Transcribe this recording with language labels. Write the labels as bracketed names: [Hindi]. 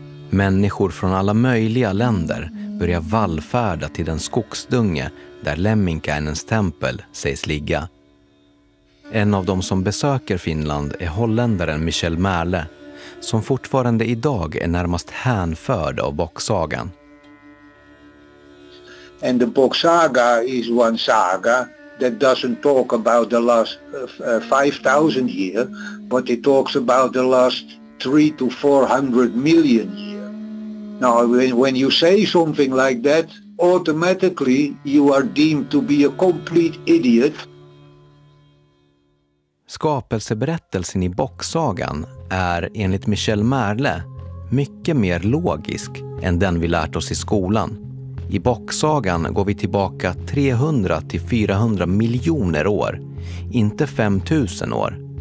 [Swedish] Människor från alla möjliga länder börjar vallfärda till den skogsdunge där Lemminkäinens tempel sägs ligga. En av dem som besöker Finland är holländaren Michel Merle, som fortfarande idag är närmast hänförd av bocksagan. [English] And the bocksaga is one saga that doesn't talk about the last 5000 years, but it talks about the last 300 to 400 million years. Now, when you say something like that, automatically you are deemed to be a complete idiot. [Swedish] Skapelseberättelsen i bocksagan är, enligt Michel Merle, mycket mer logisk än den vi lärt oss i skolan. I bocksagan går vi tillbaka 300-400 miljoner år, inte 5000 år.